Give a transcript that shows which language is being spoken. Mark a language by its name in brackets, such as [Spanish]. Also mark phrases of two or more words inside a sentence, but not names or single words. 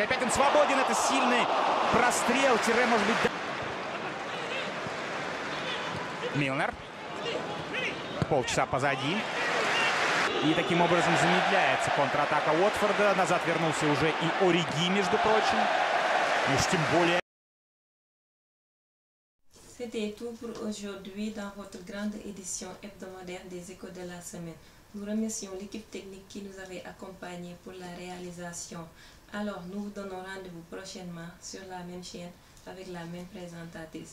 [Russian] Опять он свободен. Это сильный прострел. Может быть... Милнер. Полчаса позади. И таким образом замедляется контратака Уотфорда. Назад вернулся уже и Ориги, между прочим. Уж тем более... [French] C'était tout pour aujourd'hui dans votre grande édition hebdomadaire des Échos de la semaine. Nous remercions l'équipe technique qui nous avait accompagnés pour la réalisation. Alors, nous vous donnons rendez-vous prochainement sur la même chaîne avec la même présentatrice.